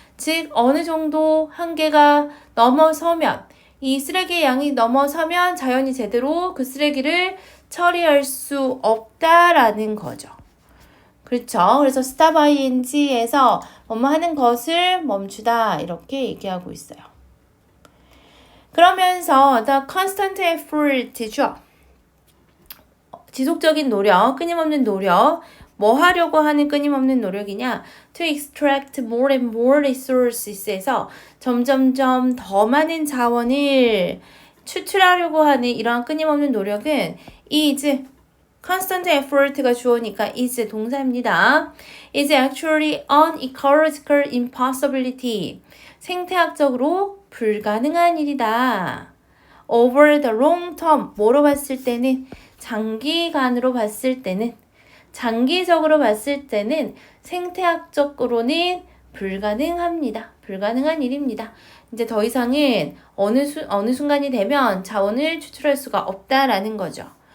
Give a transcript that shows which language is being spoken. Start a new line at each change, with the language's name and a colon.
Korean: 즉 어느 정도 한계가 넘어서면 이 쓰레기의 양이 넘어서면 자연이 제대로 그 쓰레기를 처리할 수 없다라는 거죠. 그렇죠. 그래서 stop ing 에서 뭐뭐 하는 것을 멈추다 이렇게 얘기하고 있어요. 그러면서 the constant effort 죠. 지속적인 노력, 끊임없는 노력. 뭐 하려고 하는 끊임없는 노력이냐? To extract more and more resources 에서 점점점 더 많은 자원을 추출하려고 하는 이러한 끊임없는 노력은 is constant effort 가 주어니까 is 동사입니다.
English: is actually an ecological impossibility.
Korean: 생태학적으로 불가능한 일이다. Over the long term, 뭐로 봤을 때는 장기간으로 봤을 때는 장기적으로 봤을 때는 생태학적으로는 불가능합니다. 불가능한 일입니다. 이제 더 이상은 어느 순간이 되면 자원을 추출할 수가 없다라는 거죠.